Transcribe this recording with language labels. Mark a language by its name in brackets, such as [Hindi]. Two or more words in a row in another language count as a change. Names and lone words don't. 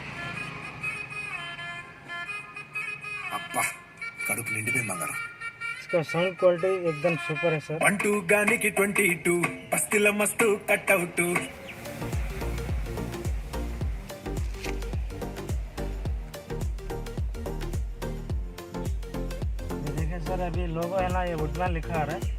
[Telugu] అబ్బా, కడుపు నిండిపోయింది బంగారం. [Hindi] इसका [English] sound quality [Hindi] एकदम सुपर है सर। [Telugu] 1-2 గానికి 22 బస్తీల మస్తు కట్అవుట్. [Hindi] देखिए सर, अभी लोगो है ना, ये वुडमैन लिखा आ रहा है।